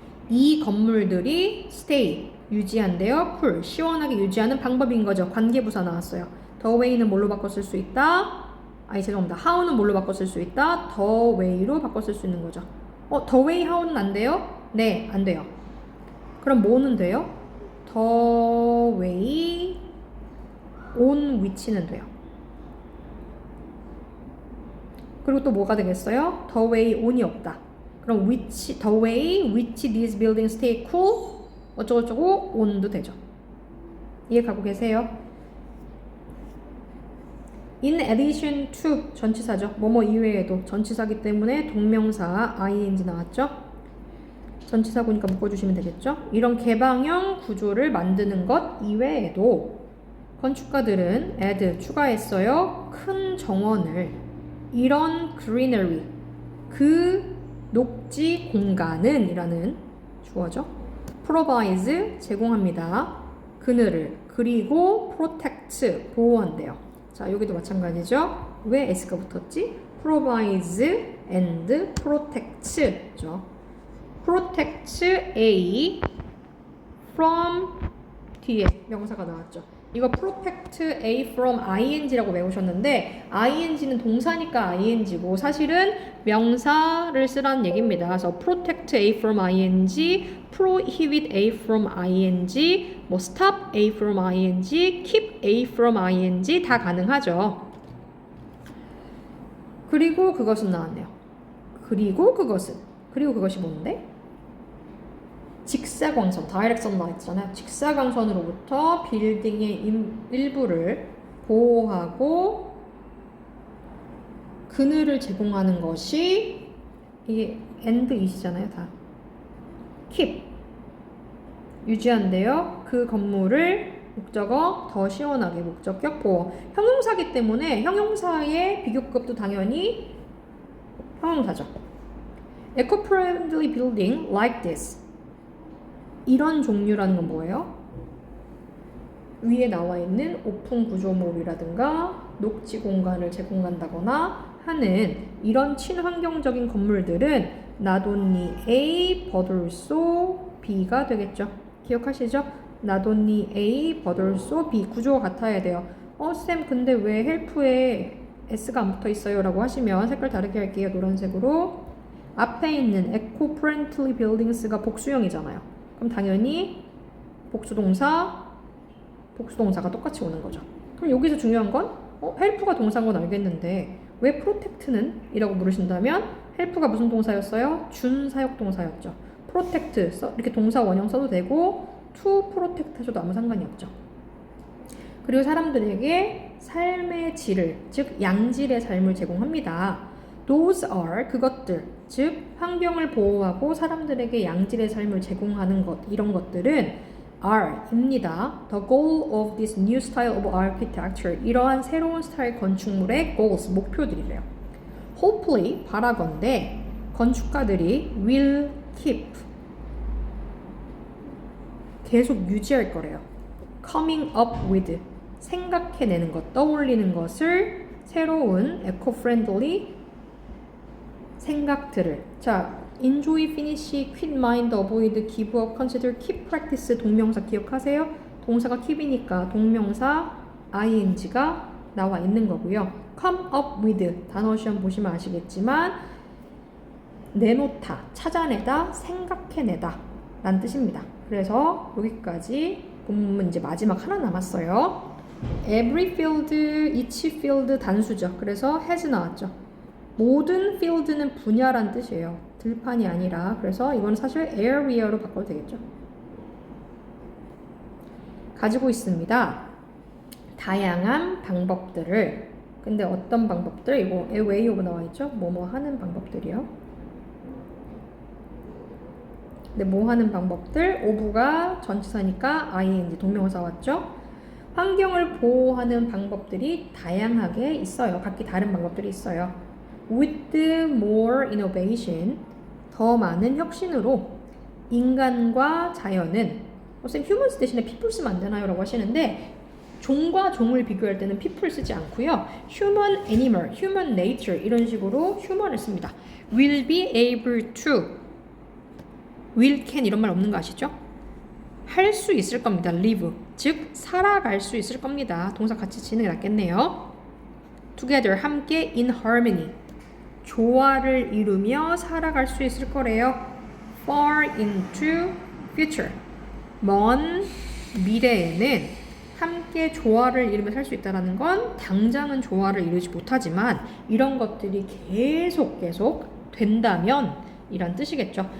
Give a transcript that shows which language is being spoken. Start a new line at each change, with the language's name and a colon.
Korean: 이 건물들이 stay 유지한대요. cool 시원하게 유지하는 방법인 거죠. 관계부사 나왔어요. the way는 뭘로 바꿔 쓸 수 있다? 죄송합니다. how는 뭘로 바꿔 쓸 수 있다? the way로 바꿔 쓸 수 있는 거죠.
English: the way, how는
Korean: 안 돼요? 네, 안 돼요. 그럼 뭐는 돼요?
English: the way, on which는 돼요.
Korean: 그리고 또 뭐가 되겠어요?
English: the way on이
Korean: 없다.
English: 그럼 which, the way which these buildings stay cool
Korean: 어쩌고저쩌고
English: on도
Korean: 되죠. 이해 가고 계세요?
English: In addition to 전치사죠.
Korean: 뭐뭐 이외에도 전치사기 때문에 동명사 ing 나왔죠. 전치사구니까 묶어주시면 되겠죠. 이런 개방형 구조를 만드는 것 이외에도 건축가들은 add 추가했어요. 큰 정원을 이런 greenery 그 녹지 공간은 이라는 주어죠. provides 제공합니다. 그늘을 그리고 protect 보호한대요. 자, 여기도 마찬가지죠. 왜 s가 붙었지?
English: provides and protects
Korean: 죠. protects A from 뒤에 명사가 나왔죠. 이거 protect A from ing라고 외우셨는데 ing는 동사니까 ing고 사실은 명사를 쓰라는 얘기입니다.
English: 그래서 protect A from ing, prohibit A from ing, 뭐 stop A from ing, keep A from ing
Korean: 다 가능하죠. 그리고 그것은 나왔네요. 그리고 그것이 뭔데? 직사광선, 다이렉트 선라이트잖아요. 직사광선으로부터 빌딩의 일부를 보호하고 그늘을 제공하는 것이 이게 and is잖아요. 다 keep 유지한대요. 그 건물을 목적어 더 시원하게 목적격 보호 형용사기 때문에 형용사의 비교급도 당연히 형용사죠.
English: Eco-friendly building like this
Korean: 이런 종류라는 건 뭐예요? 위에 나와 있는 오픈 구조물이라든가 녹지 공간을 제공한다거나 하는 이런 친환경적인 건물들은 not only A but also B가 되겠죠. 기억하시죠?
English: not only A but also B
Korean: 구조가 같아야 돼요. 쌤 근데 왜 헬프에 S가 안 붙어 있어요? 라고 하시면 색깔 다르게 할게요. 노란색으로 앞에 있는 eco-friendly buildings가 복수형이잖아요. 그럼 당연히 복수동사가 똑같이 오는 거죠. 그럼 여기서 중요한 건 help가 동사인 건 알겠는데 왜 protect는? 이라고 물으신다면 help가 무슨 동사였어요? 준사역 동사였죠. protect 이렇게 동사 원형 써도 되고 to protect 하셔도 아무 상관이 없죠. 그리고 사람들에게 삶의 질을, 즉 양질의 삶을 제공합니다.
English: Those are
Korean: 그것들, 즉 환경을 보호하고 사람들에게 양질의 삶을 제공하는 것, 이런 것들은 are입니다.
English: The goal of this new style of architecture.
Korean: 이러한 새로운 스타일 건축물의 goals, 목표들이래요. Hopefully, 바라건대 건축가들이
English: will keep,
Korean: 계속 유지할 거래요. Coming up with, 생각해내는 것, 떠올리는 것을 새로운 eco-friendly 생각들을.
English: 자, enjoy, finish, quit, mind, avoid, give up, consider, keep, practice
Korean: 동명사 기억하세요? 동사가 keep이니까 동명사 ing가 나와 있는 거고요. come up with 단어 시험 보시면 아시겠지만 내놓다, 찾아내다, 생각해내다 라는 뜻입니다. 그래서 여기까지 본문 이제 마지막 하나 남았어요.
English: every field, each field 단수죠.
Korean: 그래서 has 나왔죠. 모든 field는 분야란 뜻이에요. 들판이 아니라. 그래서 이건 사실 area로 바꿔도 되겠죠. 가지고 있습니다. 다양한 방법들을. 근데 어떤 방법들? 이거 왜 이거 나와 있죠? 뭐뭐 하는 방법들이요. 근데 뭐 하는 방법들? of가 전치사니까 ing 동명사 왔죠? 환경을 보호하는 방법들이 다양하게 있어요. 각기 다른 방법들이 있어요.
English: With more innovation,
Korean: 더 많은 혁신으로 인간과 자연은, 선생님 humans 대신에 people 쓰면 안 되나요? 라고 하시는데 종과 종을 비교할 때는 people 쓰지 않고요.
English: human, animal, human nature 이런 식으로 human을 씁니다. will be able to, will, can
Korean: 이런 말 없는 거 아시죠? 할 수 있을 겁니다. live, 즉 살아갈 수 있을 겁니다. 동사 같이 지는 게 낫겠네요. together, 함께, in harmony, 조화를 이루며 살아갈 수 있을 거래요. far into future, 먼 미래에는 함께 조화를 이루며 살 수 있다는 건 당장은 조화를 이루지 못하지만 이런 것들이 계속 된다면 이란 뜻이겠죠.